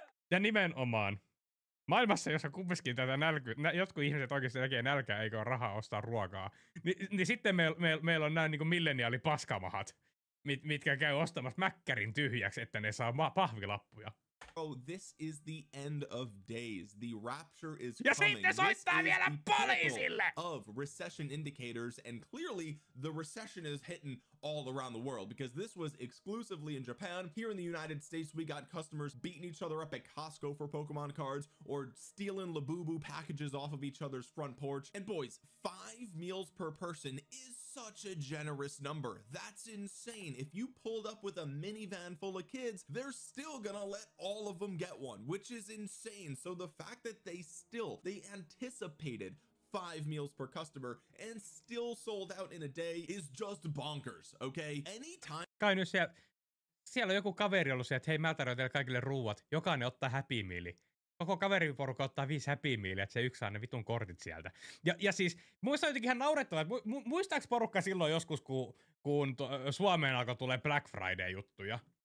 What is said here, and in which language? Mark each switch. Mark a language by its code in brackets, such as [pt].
[fi] Ja nimenomaan, maailmassa, jossa kumminkin tätä jotkut ihmiset oikeasti näkee nälkää eikä ole rahaa ostaa ruokaa, niin sitten meillä on nämä niin milleniaali-paskamahat, mitkä käy ostamassa Mäkkärin tyhjäksi, että ne saa pahvilappuja. [en] Oh, this is the end of days. The rapture is [fi] ja [en] coming. [fi] Sitten soittaa vielä poliisille! [en] Of recession indicators, and clearly the recession is hitting all around the world because this was exclusively in Japan. Here in the United States, we got customers beating each other up at Costco for Pokemon cards or stealing Labubu packages off of each other's front porch. And boys, 5 meals per person is such a generous number. That's insane. If you pulled up with a minivan full of kids, they're still gonna let all of them get one, which is insane. So the fact that they anticipated 5 meals per customer and still sold out in a day is just bonkers, okay? Anytime. [fi] Kai nyt siellä on joku kaveri ollut siellä, että hei, mä tarjoan teille kaikille ruuat. Jokainen ottaa Happy Meali. Koko kaveriporukka ottaa 5 Happy Mealia, että se yksi saa ne vitun kortit sieltä. Ja siis, muista jotenkin ihan naurettavaa, että muistaaks porukka silloin joskus, kun Suomeen alkoi tulee Black Friday-juttuja?